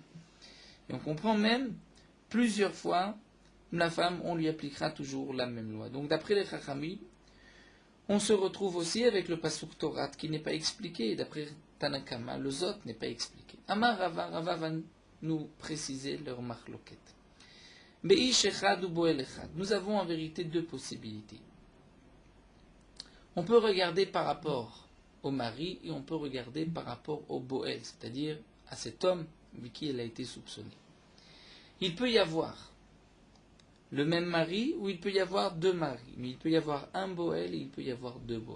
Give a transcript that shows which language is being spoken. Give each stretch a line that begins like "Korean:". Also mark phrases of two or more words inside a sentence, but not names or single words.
French: Et on comprend même, plusieurs fois, la femme, on lui appliquera toujours la même loi. Donc d'après les Chachamim, on se retrouve aussi avec le
Hebrew: פסוק תורה
French: qui n'est pas expliqué. D'après Tanakama, le Zot n'est pas expliqué.
Hebrew: אמר רבא
French: va nous préciser leur marloquet.
Hebrew: באיש אחד או בועל אחד.
French: Nous avons en vérité 2 possibilités. On peut regarder par rapport au mari et on peut regarder par rapport au boel, c'est-à-dire à cet homme avec qui elle a été soupçonnée. Il peut y avoir le même mari ou il peut y avoir 2 maris, mais il peut y avoir un boel et il peut y avoir 2 boel.